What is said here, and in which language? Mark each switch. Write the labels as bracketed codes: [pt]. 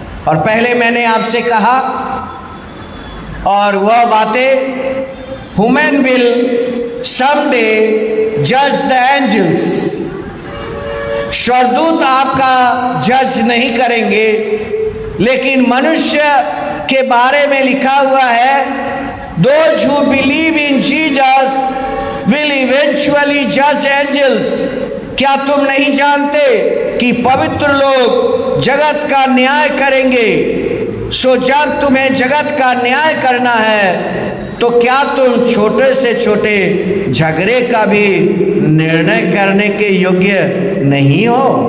[hi] और पहले मैंने आपसे कहा, और वह बातें, [en] Human will someday जज the angels. [hi] स्वर्गदूत आपका जज नहीं करेंगे, लेकिन मनुष्य के बारे में लिखा हुआ है, [en] Those who believe in Jesus will eventually judge angels. [hi] क्या तुम नहीं जानते कि पवित्र लोग जगत का न्याय करेंगे? सो जब तुम्हें जगत का न्याय करना है तो क्या तुम छोटे से छोटे झगड़े का भी निर्णय करने के योग्य नहीं हो?